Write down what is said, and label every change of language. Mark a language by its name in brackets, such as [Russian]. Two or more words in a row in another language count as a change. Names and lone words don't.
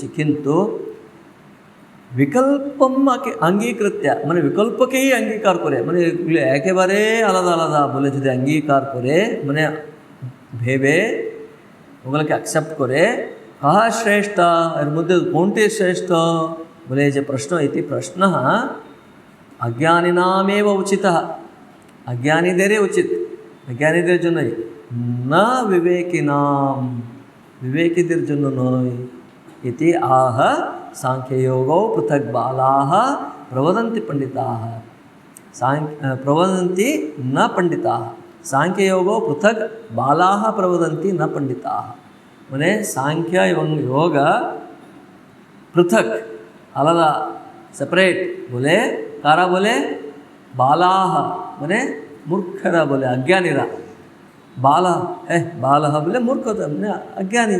[Bangla] কিন্তু [Sanskrit] বিকল্পমকে অঙ্গীকৃত্য [Bangla] মানে বিকল্পকেই অঙ্গীকার করে, মানে এগুলো একেবারে আলাদা আলাদা বলে যদি অঙ্গীকার করে, মানে ভেবে ওগুলোকে অ্যাকসেপ্ট করে, [Sanskrit] কাহা শ্রেষ্ঠ, [Bangla] এর মধ্যে কোনটি শ্রেষ্ঠ বলে যে প্রশ্ন, [Sanskrit] ইতি প্রশ্ন অজ্ঞানিনামেব উচিত, [Bangla] অজ্ঞানীদেরই উচিত, অজ্ঞানীদের জন্যই, [Sanskrit] না বিবেকিনাম, [Bangla] বিবেকীদের জন্য নয়। [Sanskrit] ইতি আহ सांख्ययोगो पृथक बालाः प्रवदन्ति पंडिताः, प्रवदन्ति न पंडिताः। सांख्ययोगो पृथक बालाः प्रवदन्ति न पंडिताः, [Bangla] মানে সাংখ্য এবং যোগ পৃথক আলাদা সেপারেট বলে, কারা বলে বালাঃ মানে মূর্খরা বলে, অজ্ঞানীরা, বালা বালঃ বলে মূর্খ মানে अज्ञानी।